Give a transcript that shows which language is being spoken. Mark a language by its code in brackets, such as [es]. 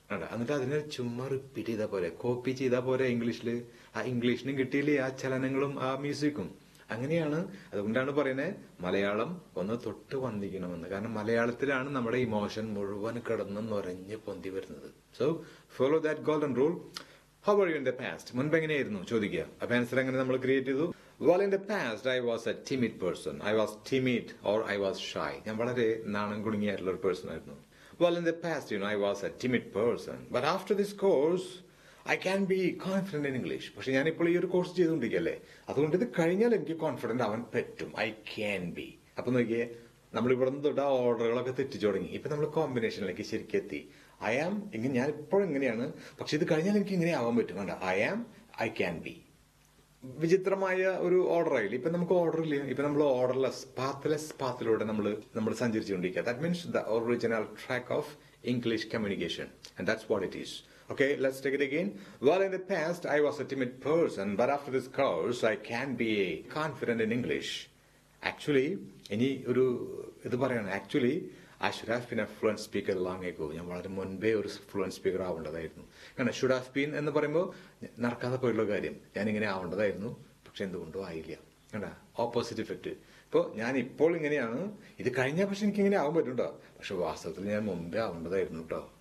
[ml] കണ്ട, എന്നിട്ട് അതിനെ ചുമ്മാ റിപ്പീറ്റ് ചെയ്താൽ പോലെ, കോപ്പി ചെയ്താൽ പോലെ ഇംഗ്ലീഷിൽ. ആ ഇംഗ്ലീഷിനും കിട്ടിയില്ലേ ആ ചലനങ്ങളും ആ മ്യൂസിക്കും. അങ്ങനെയാണ്. അതുകൊണ്ടാണ് പറയുന്നത് മലയാളം ഒന്ന് തൊട്ട് വന്നിക്കണമെന്ന്. കാരണം മലയാളത്തിലാണ് നമ്മുടെ ഇമോഷൻ മുഴുവൻ കിടന്ന് നുരഞ്ഞ് പൊന്തി വരുന്നത്. [en] So follow that golden rule. How are you in the past? [ml] മുൻപ് എങ്ങനെയായിരുന്നു ചോദിക്കുക. അപ്പൊ ആൻസർ എങ്ങനെ നമ്മൾ ക്രിയേറ്റ് ചെയ്തു? [en] Well, in the past, I was a timid person. I was timid or I was shy. [ml] ഞാൻ വളരെ നാണം കുടുങ്ങിയായിട്ടുള്ള ഒരു പേഴ്സൺ ആയിരുന്നു. [en] Well, in the past, I was a timid person. But after this course, I can be confident in English. [ml] പക്ഷെ ഞാനിപ്പോൾ ഈ ഒരു course ചെയ്തുകൊണ്ടിരിക്കുകയല്ലേ, അതുകൊണ്ട് ഇത് കഴിഞ്ഞാൽ എനിക്ക് കോൺഫിഡന്റ് ആവാൻ പറ്റും. [en] I can be. [ml] അപ്പൊ നോക്കിയേ, നമ്മൾ ഇവിടെ നിന്ന് തൊട്ട് ആ ഓർഡറുകളൊക്കെ തെറ്റിച്ചു തുടങ്ങി. ഇപ്പൊ നമ്മൾ കോമ്പിനേഷനിലേക്ക് ശരിക്കും എത്തി. ഐ ആം ഇങ്ങനെ, ഞാൻ ഇപ്പോഴും ഇങ്ങനെയാണ്, പക്ഷെ ഇത് കഴിഞ്ഞാൽ എനിക്ക് ഇങ്ങനെ ആവാൻ പറ്റും. കണ്ട, [en] I am, I can be. [ml] വിചിത്രമായ ഒരു ഓർഡർ ആയില്ല. ഇപ്പൊ നമുക്ക് ഓർഡർ ഇല്ല. ഇപ്പൊ നമ്മൾ ഓർഡർലെസ് പാത്തിലൂടെ നമ്മൾ സഞ്ചരിച്ചുകൊണ്ടിരിക്കുക. [en] That means the original track of English communication, and that's what it is. Okay, let's take it again. Well, in the past, I was a timid person, but after this course, I can be confident in English. [ml] Actually, ഇനി ഒരു ഇത് പറയണം. [en] Actually, I should have been a fluent speaker long ago. [ml] ഞാൻ വളരെ മുൻപേ ഒരു fluent speaker ആവേണ്ടതായിരുന്നു. കാരണം should have been എന്ന് പറയുമ്പോൾ നടക്കാതെ പോയിട്ടുള്ള കാര്യം. ഞാനിങ്ങനെ ആവേണ്ടതായിരുന്നു, പക്ഷെ എന്തുകൊണ്ടോ ആയില്ല. കണ്ടാ, ഓപ്പോസിറ്റ് ഇഫക്റ്റ്. ഇപ്പോൾ ഞാൻ ഇപ്പോൾ ഇങ്ങനെയാണ്, ഇത് കഴിഞ്ഞാൽ പക്ഷെ എനിക്ക് ഇങ്ങനെ ആവാൻ പറ്റും കേട്ടോ, പക്ഷെ വാസ്തവത്തിൽ ഞാൻ മുമ്പേ ആവേണ്ടതായിരുന്നു കേട്ടോ.